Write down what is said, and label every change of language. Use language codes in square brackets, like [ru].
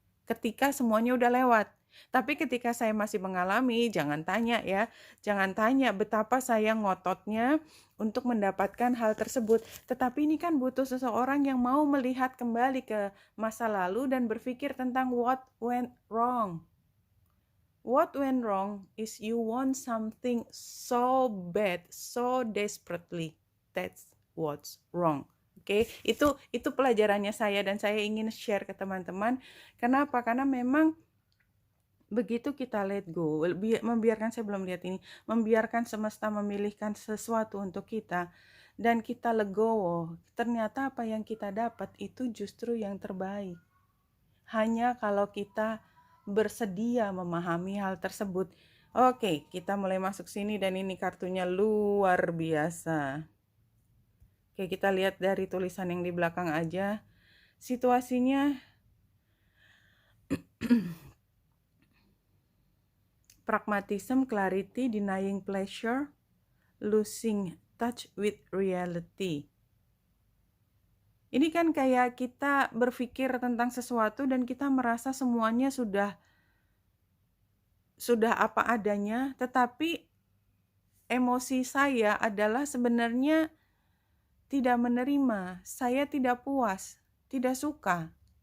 [id] Ketika semuanya udah lewat. Tapi ketika saya masih mengalami, jangan tanya betapa saya ngototnya untuk mendapatkan hal tersebut. Tetapi ini kan butuh seseorang yang mau melihat kembali ke masa lalu dan berpikir tentang [en] what went wrong. What went wrong is you want something so bad, so desperately. That's what's wrong. [id] Oke, itu pelajarannya saya dan saya ingin share ke teman-teman. Kenapa? Karena memang begitu kita [en] let go, [id] membiarkan, saya belum lihat ini, membiarkan semesta memilihkan sesuatu untuk kita dan kita legowo, ternyata apa yang kita dapat itu justru yang terbaik. Hanya kalau kita bersedia memahami hal tersebut. Oke, kita mulai masuk sini dan ini kartunya luar biasa. Oke, kita lihat dari tulisan yang di belakang aja. [en] Situasinya pragmatism, clarity, denying pleasure, losing touch with reality. [id] Ini kan kayak kita berpikir tentang sesuatu dan kita merasa semuanya sudah apa adanya, tetapi emosi saya adalah sebenarnya tidak menerima, saya tidak puas, tidak suka.